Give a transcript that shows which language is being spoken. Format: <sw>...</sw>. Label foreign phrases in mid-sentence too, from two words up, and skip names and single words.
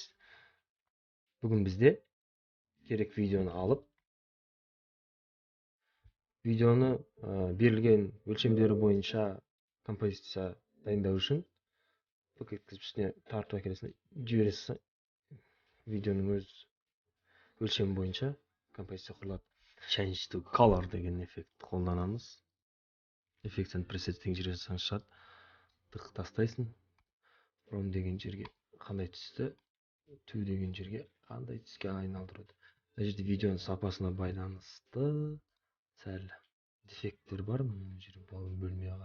<kk>Бүгін бізде керек видеоны алып, видеоны берілген өлшемдері бойынша композиция дайындау үшін пакеткізіп үстіне тартып әкелесің, жібересің, видеоның өз өлшемі бойынша композиция құрылады.</kk> <en>Change to color</en> <kk>деген эффект қолданамыз. Эффектен пресет деген жерге жазсаң шығады. Тық тастайсың. From деген жерге қандай түсті, to деген жерге қандай түске айналдырады. Мына жерде видеоның сапасына байланысты сәл дефекттер бар, мына жерде бөлмей қалған.</kk>